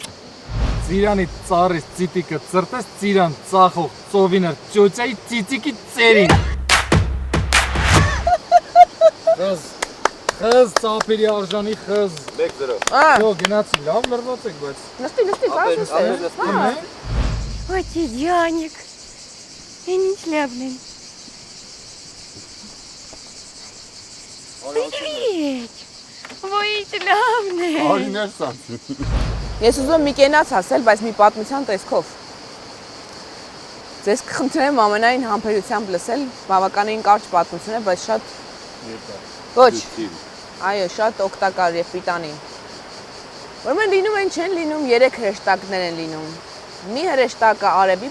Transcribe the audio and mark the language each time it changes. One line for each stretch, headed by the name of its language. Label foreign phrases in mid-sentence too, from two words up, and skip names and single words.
Armenian: Ծիրանի ծառից ծիտիկը ծրտես ծիրան ծախող ծովինար ծոցայի ծիտիկի ծերին։ Խզ։ Խզ ծափերի արժանի խզ։ 1-0։ Դո գնացի, լավ լրված եք, բայց Նստի, բաց նստի։
Russian: Ой, Яник. Я не слабный. Привет. Ой, славный.
Armenian: Արիներ սանցի։ Ես ուզում եմ մի կենաց ասել, բայց մի պատմության տեսքով։ Ձեզ կխնդրեմ ամենայն համբերությամբ լսել, բավականին կարճ պատմություն է, բայց շատ Ոչ։ Այո, շատ օգտակար եւ պիտանի։ Ուրեմն լինում են չեն լինում 3 հրեշտակներ են լինում։ Մի հրեշտակը արևի